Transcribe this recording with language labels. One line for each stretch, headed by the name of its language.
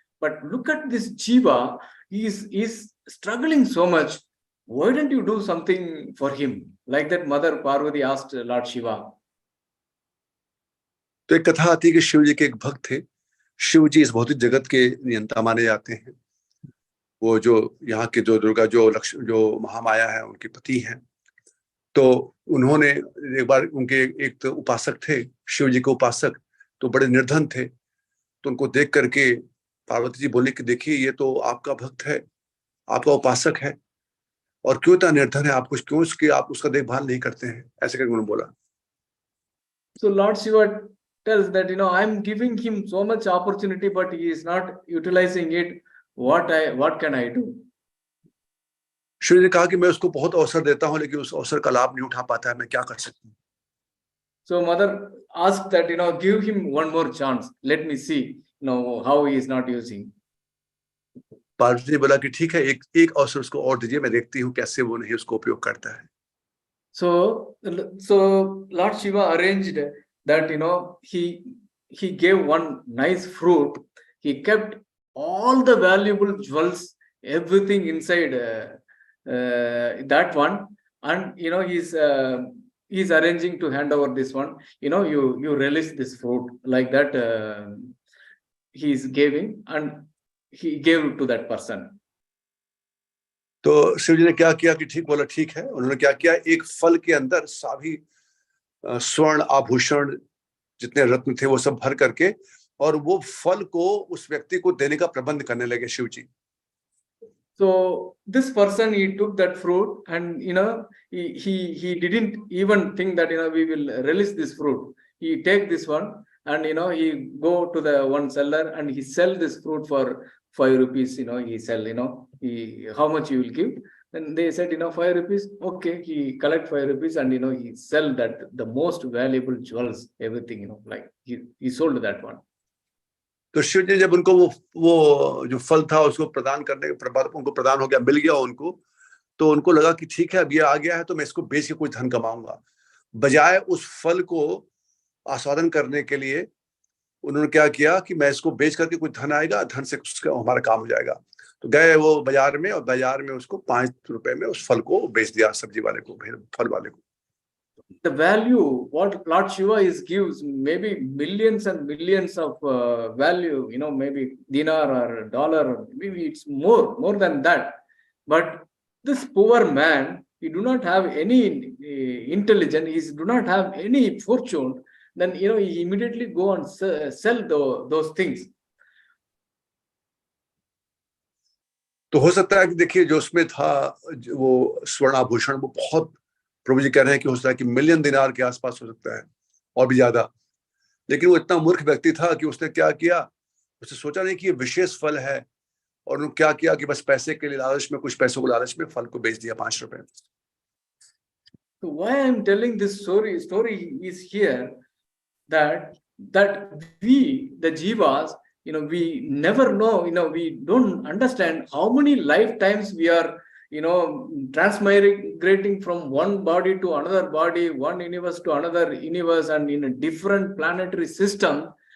English: But look at this jiva, he is struggling so much. Why don't you do something for him? Like that, Mother Parvati asked Lord Shiva.
Hindi: तो एक कथा आती है कि शिव जी के एक भक्त थे। शिव जी इस भौतिक जगत के नियंता माने जाते हैं। वो जो यहाँ के जो दुर्गा जो महामाया है, उनके पति हैं। तो उन्होंने एक बार, उनके एक तो उपासक थे, शिव जी के उपासक, तो बड़े निर्धन थे। तो उनको देख करके पार्वती जी बोले कि देखिए, ये तो आपका भक्त है, आपका उपासक है, और क्यों इतना निर्धन है, आप कुछ क्यों आप उसका देखभाल नहीं करते हैं, ऐसे करके उन्होंने बोला।
English: So Lord Shiva tells that, I'm giving him so much opportunity, but he is not utilizing it. What can I do?
Hindi: Shiv ने कहा कि मैं उसको बहुत अवसर देता हूं, लेकिन उस अवसर का लाभ नहीं उठा पाता है, मैं क्या कर सकता हूँ।
English: So Mother asked that, give him one more chance. Let me see, how he is not using.
Hindi: Parvati ने बोला कि ठीक है, एक अवसर उसको और दीजिए, मैं देखती हूँ कैसे वो नहीं उसको उपयोग करता है।
English: So Lord Shiva arranged that, he gave one nice fruit. He kept all the valuable jewels, everything inside that one, and he's arranging to hand over this one. You relish this fruit, like that. He's giving, and he gave to that person.
Hindi: तो शिव जी ने क्या किया कि ठीक बोला, ठीक है। उन्होंने क्या किया, एक फल के अंदर सभी स्वर्ण आभूषण जितने रत्न थे वो सब भर करके, और वो फल को उस व्यक्ति को देने का प्रबंध करने लगे शिव जी।
English: So this person, he took that fruit, and he didn't even think that we will relish this fruit. He take this one, and he go to the one seller, and he sell this fruit for 5 rupees. He sell. How much you will give? Then they said 5 rupees. Okay, he collect 5 rupees, and he sell that the most valuable jewels, everything. Like he sold that one.
Hindi: तो शिव जी जब उनको वो जो फल था उसको प्रदान करने के बाद उनको प्रदान हो गया, मिल गया उनको, तो उनको लगा कि ठीक है, अब ये आ गया है तो मैं इसको बेच के कुछ धन कमाऊंगा। बजाय उस फल को आस्वादन करने के लिए उन्होंने क्या किया कि मैं इसको बेच करके कुछ धन आएगा, धन से हमारा काम हो जाएगा। तो गए वो बाजार में, और बाजार में उसको 5 रुपए में उस फल को बेच दिया सब्जी वाले को, फल वाले को।
English: The value what Lord Shiva gives, maybe millions and millions of value, maybe dinar or dollar, or maybe it's more than that. But this poor man, he do not have any intelligence, he do not have any fortune. Then he immediately go and sell those things.
Hindi: तो हो सकता है कि देखिए जो उसमें था वो स्वर्ण आभूषण, वो बहुत, प्रभु जी कह रहे हैं कि हो सकता है कि मिलियन दिनार के आसपास हो सकता है और भी ज्यादा। लेकिन वो इतना मूर्ख व्यक्ति था कि उसने क्या किया, उसने सोचा नहीं कि ये विशेष फल है, और उन्होंने क्या किया कि बस पैसे के लिए लालच में, कुछ पैसों को लालच में फल को बेच दिया 5 रुपए।
English: So why I'm telling this story is here that we, the jivas, we never know, we don't understand how many lifetimes we are transmigrating from one body to another body, one universe to another universe, and in a different planetary system.